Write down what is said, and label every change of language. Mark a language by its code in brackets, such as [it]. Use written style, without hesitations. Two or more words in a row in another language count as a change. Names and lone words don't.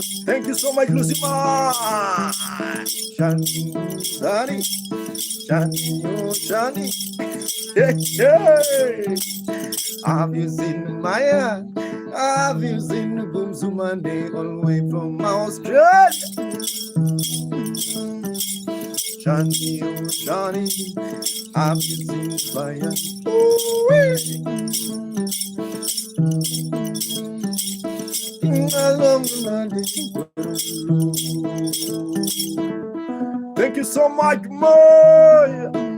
[en] Thank you so much, Lucima. Shani, Shani, Shani, oh, Shani. Hey, have you seen Maya? Have you seen Boom Sumande all the way from Australia? Shani, oh Shani, have you seen Maya? Thank you so much, Moy.